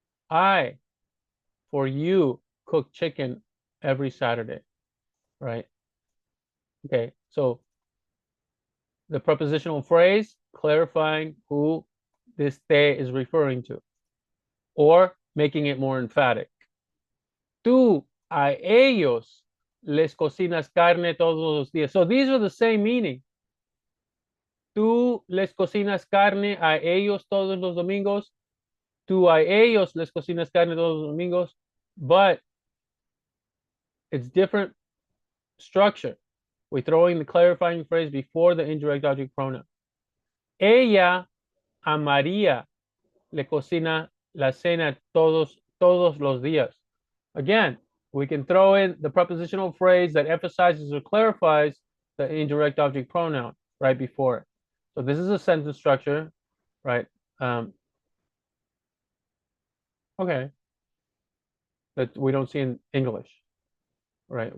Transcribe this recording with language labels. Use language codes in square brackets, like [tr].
[en] I, for you, cook chicken every Saturday, right? Okay, so the prepositional phrase clarifying who this te is referring to, or making it more emphatic. [es] Tú a ellos les cocinas carne todos los días. [en] So these are the same meaning. [es] Tú les cocinas carne a ellos todos los domingos. Tú a ellos les cocinas carne todos los domingos. [en] But it's different structure. We're throwing the clarifying phrase before the indirect object pronoun. [es] Ella a María le cocina la cena todos los días. [en] Again, we can throw in the prepositional phrase that emphasizes or clarifies the indirect object pronoun right before it. So this is a sentence structure, right? Okay, that we don't see in English, right?